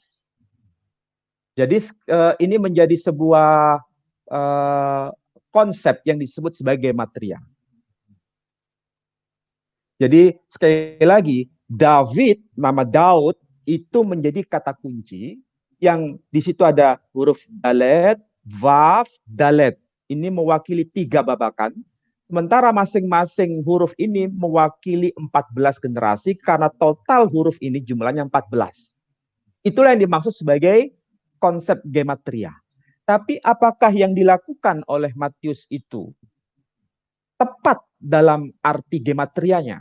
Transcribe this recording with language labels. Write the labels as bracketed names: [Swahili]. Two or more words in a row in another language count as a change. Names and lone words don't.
[Indonesian] Jadi ini menjadi sebuah konsep yang disebut sebagai gematria. Jadi sekali lagi, David, nama Daud, itu menjadi kata kunci yang di situ ada huruf dalet, vav, dalet. Ini mewakili 3 babakan. Sementara masing-masing huruf ini mewakili 14 generasi karena total huruf ini jumlahnya 14. Itulah yang dimaksud sebagai konsep gematria. Tapi apakah yang dilakukan oleh Matius itu tepat dalam arti gematrianya?